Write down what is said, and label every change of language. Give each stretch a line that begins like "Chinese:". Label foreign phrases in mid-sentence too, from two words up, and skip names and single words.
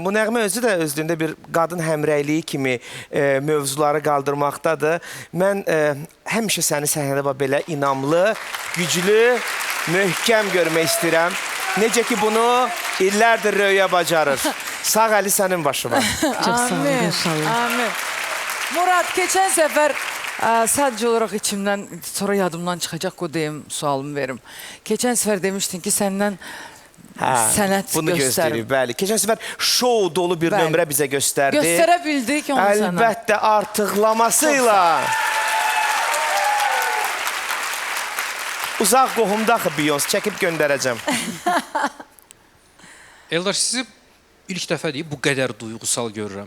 Azerbaijani: Bu nəğmə özü də özlüyündə bir qadın həmrəyliyi kimi mövzuları qaldırmaqdadır. Mən həmişə səni səhnədə belə inamlı, güclü, möhkəm görmək istəyirəm. Necə ki bunu illərdir Röya bacarır. Sağ əli sənin başıma.
Turkish: Çok sağ ol
Azerbaijani: Amin. inşallah. Amin.
Turkish: Murat, geçen sefer sadece olarak içimden, sonra yadımdan çıkacak o diyeyim sualımı verim. Geçen sefer demiştin ki senden sənət
Azerbaijani: Bunu göstərim. göstərir, bəli. Keçən səfər şou dolu bir Bəli. nömrə bizə göstərdi.
Turkish: Göstərebildik onu sana.
Azerbaijani: Əlbəttə artıqlamasıyla. Uzaq qohumda axı Beyoncé çəkib göndərəcəm. Eldar, sizi ilk dəfə deyib bu qədər duyğusal görürəm.